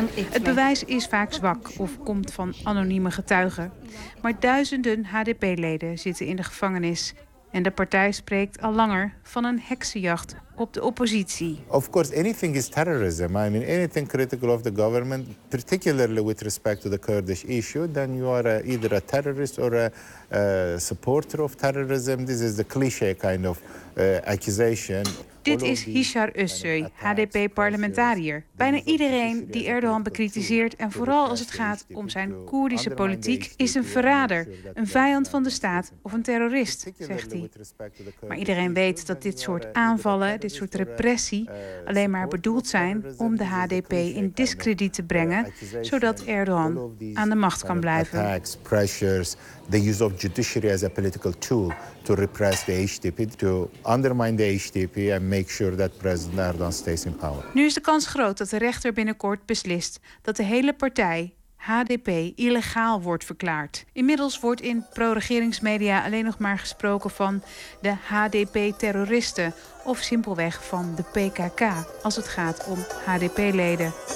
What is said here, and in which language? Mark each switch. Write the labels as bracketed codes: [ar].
[nl] Het bewijs is vaak zwak of komt van anonieme getuigen. Maar duizenden HDP-leden zitten in de gevangenis. En de partij spreekt al langer van een heksenjacht op de oppositie. [en] Of course, anything is terrorism. I mean, anything critical of the government, particularly with respect to the Kurdish issue, then you are either a terrorist or a supporter of terrorism. This is the cliché kind of accusation. [nl] Dit is Hishar Ussoy, HDP-parlementariër. Bijna iedereen die Erdogan bekritiseert, en vooral als het gaat om zijn Koerdische politiek, is een verrader, een vijand van de staat of een terrorist, zegt hij. Maar iedereen weet dat dit soort aanvallen, dit soort repressie, alleen maar bedoeld zijn om de HDP in diskrediet te brengen, zodat Erdogan aan de macht kan blijven. [en] The use of judiciary as a political tool to repress the HDP, to undermine the HDP and make sure that President Erdogan stays in power. [nl] Nu is de kans groot dat de rechter binnenkort beslist dat de hele partij HDP illegaal wordt verklaard. Inmiddels wordt in pro-regeringsmedia alleen nog maar gesproken van de HDP-terroristen of simpelweg van de PKK als het gaat om HDP-leden.